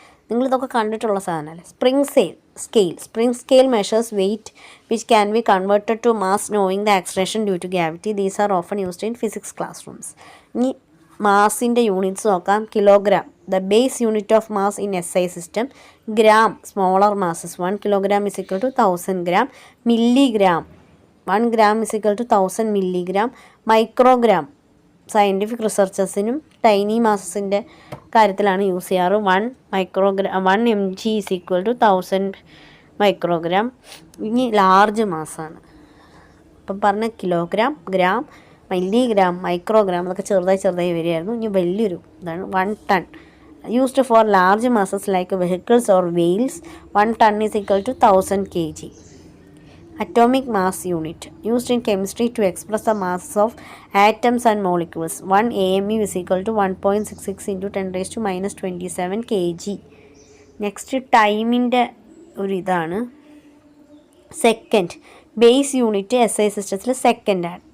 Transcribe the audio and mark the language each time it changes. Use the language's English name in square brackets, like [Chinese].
[Malayalam] നിങ്ങളിതൊക്കെ കണ്ടിട്ടുള്ള സാധനമല്ലേ. [English] Spring scale measures weight which can be converted to mass knowing the acceleration due to gravity. These are often used in physics classrooms. [Malayalam] ഇനി മാസിൻ്റെ units നോക്കാം. [English] Kilogram, the base unit of mass in SI system. Gram, smaller masses, 1 kilogram is equal to 1000 gram. Milligram, 1 gram is equal to 1000 milligram. [Malayalam] Microgram scientific റിസർച്ചേഴ്സിനും tiny മാസസിൻ്റെ കാര്യത്തിലാണ് use ചെയ്യാറ്. [English] 1 mg is equal to 1000 microgram. [Malayalam] ഇനി large മാസാണ്. ഇപ്പം പറഞ്ഞ kilogram, gram, milligram, microgram അതൊക്കെ ചെറുതായി വരികയായിരുന്നു. ഇനി വലിയൊരു ഇതാണ് [English] 1 ton. Used for large masses like vehicles or wheels, 1 ton is equal to 1000 kg. Atomic mass unit used in chemistry to express the masses of atoms and molecules. 1 AMU is equal to 1.66 into 10 raised to minus 27 kg. [Malayalam] Next ടൈമിൻ്റെ ഒരു ഇതാണ്. Second, base unit SI സിസ്റ്റത്തിൽ സെക്കൻഡാണ്.